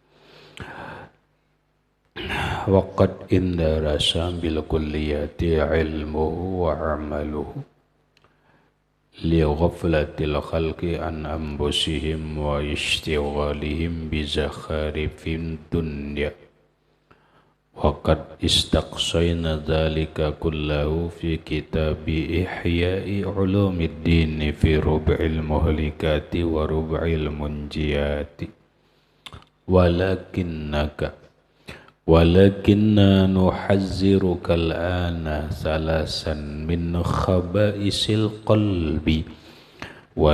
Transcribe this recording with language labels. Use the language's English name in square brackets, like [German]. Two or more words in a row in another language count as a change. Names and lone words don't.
[Arabic] وقد اندرس بالكليات علمه وعمله لغفلة الخلق عن أنفسهم واشتغالهم بزخارف الدنيا وقد استقصينا ذلك كله في كتاب إحياء علوم الدين في ربع المهلكات وربع المنجيات. ولكنا نحذرك الآن ثلاثا من خبائث القلب و